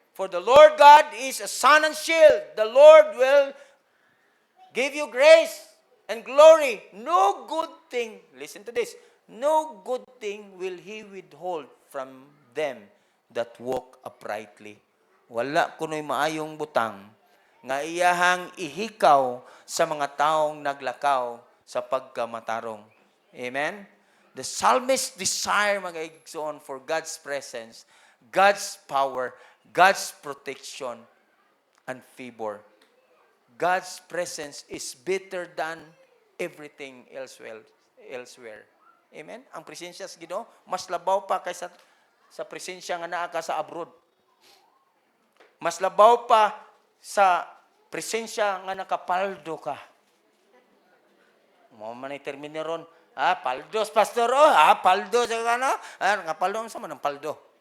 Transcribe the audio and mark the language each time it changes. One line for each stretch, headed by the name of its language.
English: For the Lord God is a sun and shield. The Lord will give you grace and glory. No good thing, listen to this, no good thing will He withhold from them that walk uprightly.
Cebuano: Wala kuno'y maayong butang nga iyahang ihikaw sa mga taong naglakaw sa pagkamatarong.
English: Amen? The psalmist desire
Cebuano: mga igsoon
English: for God's presence, God's power, God's protection, and favor. God's presence is better than everything elsewhere. Amen?
Cebuano: Ang presensya sa Ginoo mas labaw pa kaysa sa presensya nga naa ka sa abroad. Mas labaw pa sa presensya nga nakapaldo ka. Mo man termino ron, paldos pastor, paldo sa kana, nakapaldo sa man ang paldo.